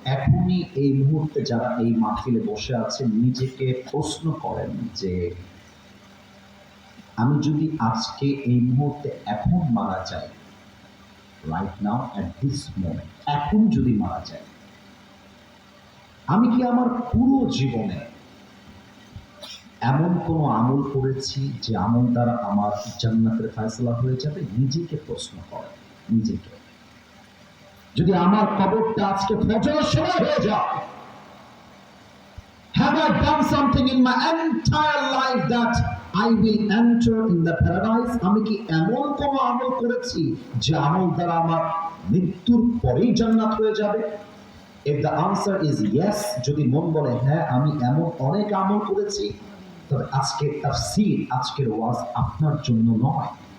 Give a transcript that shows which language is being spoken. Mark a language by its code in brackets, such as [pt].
[bn] এখনই এই মুহূর্তে যারা এই মাহফিলে বসে আছেন নিজেকে প্রশ্ন করেন যে আমি যদি আজকে এই মুহূর্তে এখন মারা যাই, [en] right now at this moment, [bn] এখন যদি মারা যাই, আমি কি আমার পুরো জীবনে এমন কোনো আমল করেছি যে আমল দ্বারা আমার জান্নাতের ফয়সালা হয়ে যাবে? নিজেকে প্রশ্ন করেন, নিজেকে। যদি আমার কবরটা আজকে ফজরের সময় হয়ে যায়, [en] have I done something in my entire life that I will enter in the paradise? [bn] আমি কি এমন কোনো আমল করেছি যে আমল দ্বারা আমার মৃত্যুর পরেই জান্নাত হয়ে যাবে? [en] If the answer is yes, [bn] যদি মন বলে হ্যাঁ আমি এমন অনেক আমল করেছি, তবে আজকের তাফসীর, আজকের ওয়াজ আপনার জন্য নয়।